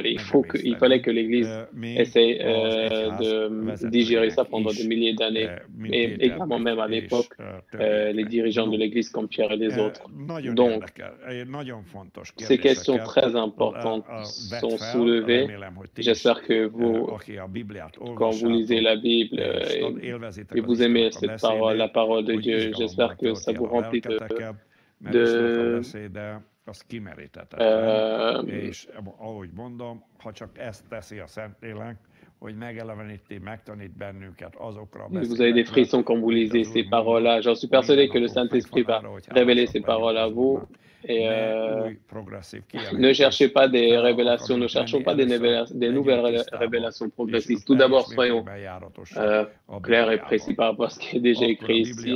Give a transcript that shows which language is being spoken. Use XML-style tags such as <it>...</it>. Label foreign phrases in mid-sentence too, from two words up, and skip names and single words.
<fr>Il fallait que l'Église essaie de digérer ça pendant des milliers d'années et également même à l'époque, les dirigeants de l'Église comme Pierre et les autres. Donc, ces questions très importantes sont soulevées. J'espère que vous, quand vous lisez la Bible et vous aimez cette parole, la parole de Dieu, j'espère que ça vous remplit</fr> <hu>azt kimeríthetetlen, és ahogy mondom, ha csak ezt teszi a Szentlélek, hogy megeleveníti, megtanít bennünket azokra a</hu> <fr>Vous avez des frissons quand vous lisez ces paroles-là. J'en suis persuadé que le Saint-Esprit va révéler ces paroles à vous. Et ne cherchez pas des révélations, ne cherchons pas des nouvelles révélations progressistes. Tout d'abord, soyons clairs et précis par rapport à ce qui est déjà écrit ici.</fr>